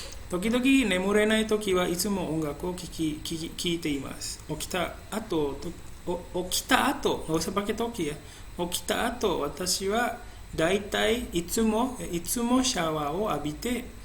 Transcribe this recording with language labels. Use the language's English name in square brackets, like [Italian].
[Japanese] 時々眠れない時はいつも音楽を聴いています。起きた後 [Indonesian] nggak usah pakai toki ya. [Japanese] 起きた後私はだいたいいつもシャワーを浴びて、